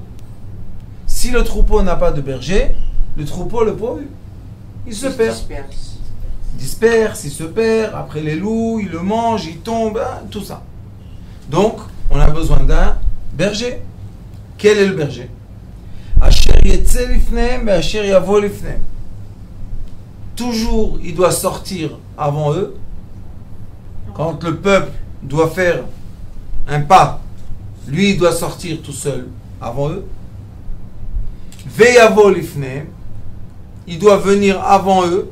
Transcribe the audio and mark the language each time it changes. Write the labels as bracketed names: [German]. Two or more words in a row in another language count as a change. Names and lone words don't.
[French] Si le troupeau n'a pas de berger, le troupeau, le pauvre, il se perd. Disperse, il se perd, après les loups, il le mange, il tombe, hein, tout ça. Donc, on a besoin d'un berger. Quel est le berger? [Hebrew] אשר יצא לפניהם ואשר יבוא לפניהם. [French] Toujours, il doit sortir avant eux. Quand le peuple doit faire un pas, lui, il doit sortir tout seul avant eux. [Hebrew] ויבוא לפניהם. [French] Il doit venir avant eux.